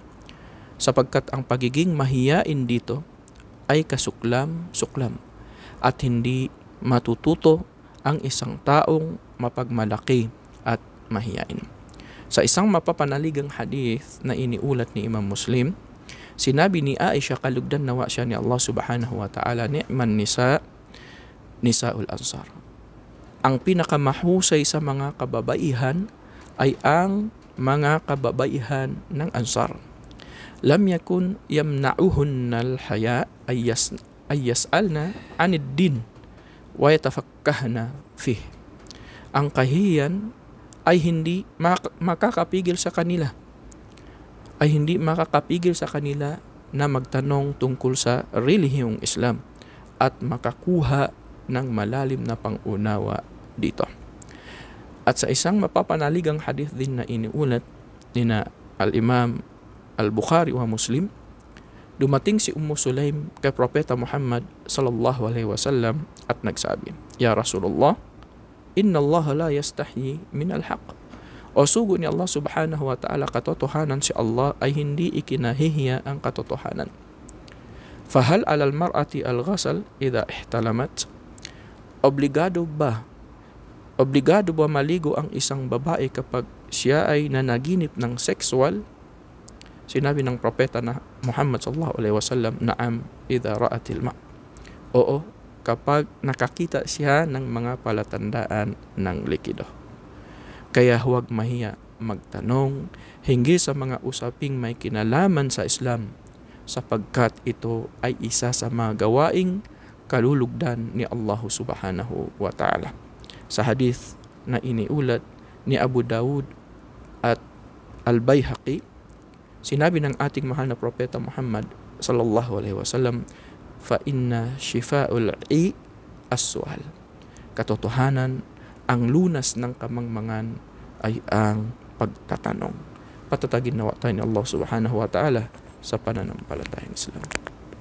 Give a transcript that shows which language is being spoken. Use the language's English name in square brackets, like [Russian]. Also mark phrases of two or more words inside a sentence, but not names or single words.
[Filipino] Sapagkat ang pagiging mahiyain dito ay kasuklam-suklam at hindi matututo ang isang taong mapagmalaki at mahiyain. Sa isang mapapanaligang hadith na iniulat ni Imam Muslim, sinabi ni Aisha, kalugdan nawa siya ni Allah [Arabic] سبحانه وتعالى, نعم نساء الأنصار. [Filipino] Ang pinakamahusay sa mga kababaihan ay ang mga kababaihan ng ansar. [Arabic] لم يكن يمنعهن الحياء أن يسألن عن الدين ويتفقهن فيه. [Filipino] Ang kahiyan ay hindi makakapigil sa kanila na magtanong tungkol sa relihiyong Islam at makakuha ng malalim na pangunawa dito. At sa isang mapapanaligang hadith din na iniulat ni na al-Imam Al-Bukhari wa Muslim, dumating si Sulaim kay Propeta Muhammad [Arabic] صلى الله عليه وسلم [Filipino] at nagsabi, [Arabic] "يا رسول الله إن الله لا يستحيي من الحق." [Filipino] O sugo ni Allah [Arabic] سبحانه وتعالى, [Filipino] katotohanan si Allah ay hindi ikinahihiya ang katotohanan. [Arabic] فهل على المرأة الغسل إذا احتلمت? [Filipino] Obligado ba maligo ang isang babae kapag siya ay nanaginip ng sexual? Sinabi ng propeta na Muhammad [Arabic] صلى الله عليه وسلم, "نعم إذا رأت الماء." [Filipino] Oo, kapag nakakita siya ng mga palatandaan ng likido. Kaya huwag mahiya magtanong hinggil sa mga usaping may kinalaman sa Islam, sapagkat ito ay isa sa mga gawaing kalulugdan ni Allah [Arabic] سبحانه وتعالى. [Filipino] Sa hadith na iniulat ni Abu Dawud at Al-Baihaqi, sinabi ng ating mahal na propeta Muhammad [Arabic] صلى الله عليه وسلم, "فإن شفاء العي السؤال." [Filipino] Katotohanan, ang lunas ng kamangmangan ay ang pagtatanong. Patatagin nawa tayo ni Allah [Arabic] سبحانه وتعالى [Filipino] sa pananampalatayang Islam.